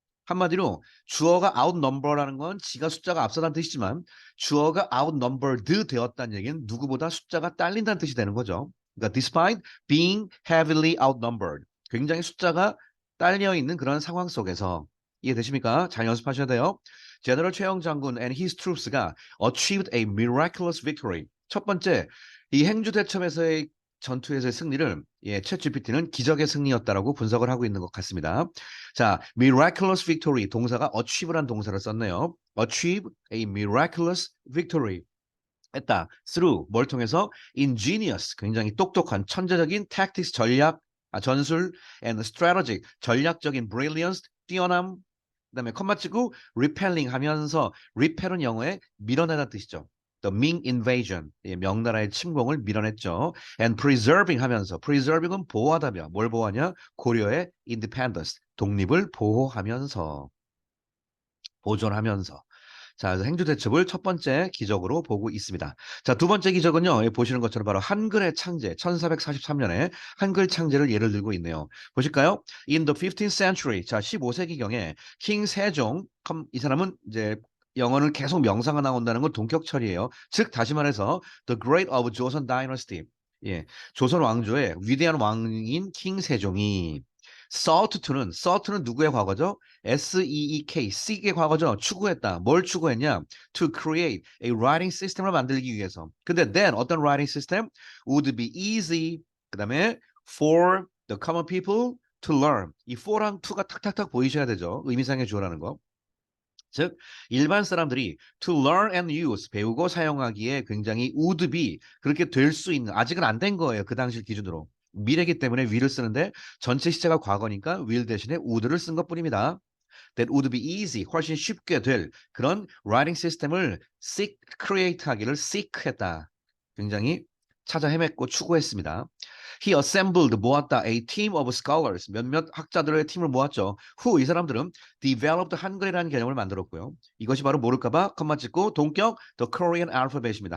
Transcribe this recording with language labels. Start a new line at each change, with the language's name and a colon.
Korean: 한마디로 주어가 outnumber라는 건 지가 숫자가 앞서다는 뜻이지만 주어가 outnumbered 되었다는 얘기는 누구보다 숫자가 딸린다는 뜻이 되는 거죠. 그러니까
English: despite being heavily outnumbered
Korean: 굉장히 숫자가 딸려 있는 그런 상황 속에서 이해되십니까? 잘 연습하셔야 돼요.
English: 제너럴 최영 장군 and his troops가 achieved a miraculous victory.
Korean: 첫 번째, 이 행주대첩에서의 전투에서의 승리를 챗GPT는 기적의 승리였다라고 분석을 하고 있는 것 같습니다. 자, miraculous victory 동사가 achieve란 동사를 썼네요.
English: achieve a miraculous victory.
Korean: 했다. through 뭘 통해서 ingenious 굉장히 똑똑한 천재적인 tactics 전술 and strategic 전략적인 brilliance 뛰어남 그다음에 컴마 치고 repelling 하면서 repel은 영어에 밀어내다 뜻이죠.
English: The Ming invasion
Korean: 명나라의 침공을 밀어냈죠. And preserving 하면서 preserving은 보호하다며 뭘 보호하냐? 고려의 independence 독립을 보호하면서 보존하면서 자, 그래서 행주대첩을 첫 번째 기적으로 보고 있습니다. 자, 두 번째 기적은요. 여기 보시는 것처럼 바로 한글의 창제, 1443년에 한글 창제를 예를 들고 있네요. 보실까요? In the 15th century, 자, 15세기경에 킹 세종, 이 사람은 이제 영어를 계속 명사가 나온다는 건 동격처리예요. 즉, 다시 말해서
English: The Great of Joseon Dynasty,
Korean: 예, 조선 왕조의 위대한 왕인 킹 세종이 sought to는 누구의 과거죠? seek, seek의 과거죠. 추구했다. 뭘 추구했냐?
English: To create a writing system을
Korean: 만들기 위해서. 근데
English: then 어떤 writing system? Would be easy.
Korean: 그다음에
English: for the common people to learn.
Korean: 이 for랑 to가 탁탁탁 보이셔야 되죠. 의미상의 주어라는 거. 즉 일반 사람들이 to learn and use 배우고 사용하기에 굉장히 would be 그렇게 될 수 있는 아직은 안 된 거예요. 그 당시 기준으로. 미래기 때문에 will을 쓰는데 전체 시제가 과거니까 will 대신에 would를 쓴 것뿐입니다.
English: that would be easy,
Korean: 훨씬 쉽게 될 그런 writing 시스템을 create하기를 seek했다. 굉장히 찾아 헤맸고 추구했습니다.
English: He assembled, 모았다, a team of scholars,
Korean: 몇몇 학자들의 팀을 모았죠. Who, 이 사람들은 developed 한글이라는 개념을 만들었고요. 이것이 바로 모를까봐 컴마 찍고 동격
English: the Korean alphabet
Korean: 입니다.